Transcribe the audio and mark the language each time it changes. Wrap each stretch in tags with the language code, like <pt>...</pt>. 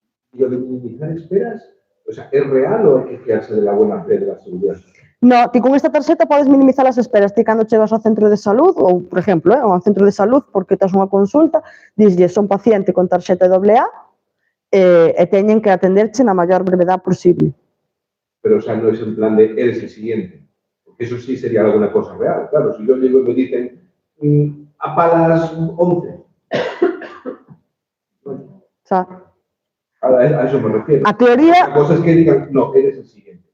<es>¿Y lo de minimizar esperas? O sea, ¿es real o hay que fiarse de la buena fe de la seguridad social?</es> <gl>No, ti con esta tarxeta podes minimizar as esperas. Ti cando chegas ao centro de salud, ou, por exemplo, ao centro de salud, porque tes unha consulta, dislle, son paciente con tarxeta AA, e teñen que atenderche na maior brevedade posible.</gl> <es>Pero, o sea, no es en plan de eres el siguiente. Porque eso sí sería alguna cosa real. Claro, si yo llego y me dicen a las 11. O sea, a eso me refiero.</es> <gl>a teoría...</gl> <es>La cosa es que digan, no, eres el siguiente.</es>